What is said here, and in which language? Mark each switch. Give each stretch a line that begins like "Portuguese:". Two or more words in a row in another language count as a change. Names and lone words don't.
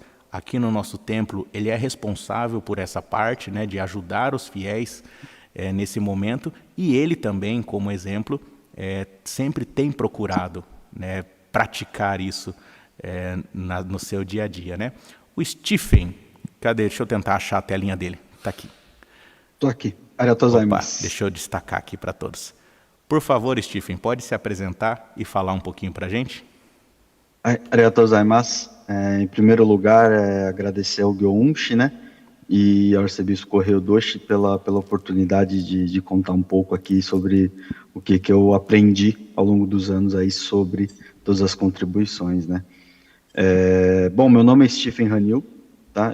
Portuguese: Aqui no nosso templo, ele é responsável por essa parte, né, de ajudar os fiéis nesse momento, e ele também, como exemplo, sempre tem procurado, né, praticar isso no seu dia a dia, né? O Stephen, cadê? Deixa eu tentar achar a telinha dele. Está aqui. Estou aqui.
Japanese: ありがとうございます.
Portuguese: Deixa eu destacar aqui para todos. Por favor, Stephen, pode se apresentar e falar um pouquinho para a gente?
Japanese: ありがとうございます.
Portuguese: Em primeiro lugar, agradecer ao Gyo-Unshi, né, e ao arcebispo Correia Odoshi pela oportunidade de contar um pouco aqui sobre o que eu aprendi ao longo dos anos aí sobre todas as contribuições, né. Bom, meu nome é Stephen Hanil, tá?